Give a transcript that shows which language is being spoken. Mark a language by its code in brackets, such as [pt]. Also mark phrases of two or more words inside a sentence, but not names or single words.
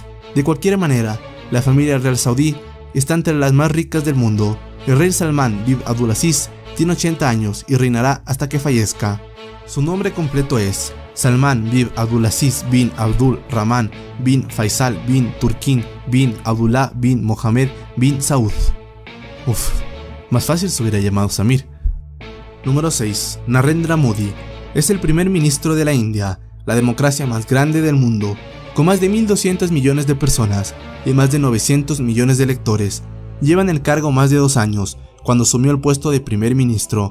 [es] De cualquier manera, la familia real saudí está entre las más ricas del mundo. El rey Salman bin Abdulaziz tiene 80 años y reinará hasta que fallezca. Su nombre completo es Salman bin Abdulaziz bin Abdul Rahman bin Faisal bin Turkin bin Abdullah bin Mohammed bin Saud. Más fácil se hubiera llamado Samir. Número 6. Narendra Modi. Es el primer ministro de la India, la democracia más grande del mundo, con más de 1.200 millones de personas y más de 900 millones de electores. Lleva en el cargo más de 2 años, cuando asumió el puesto de primer ministro.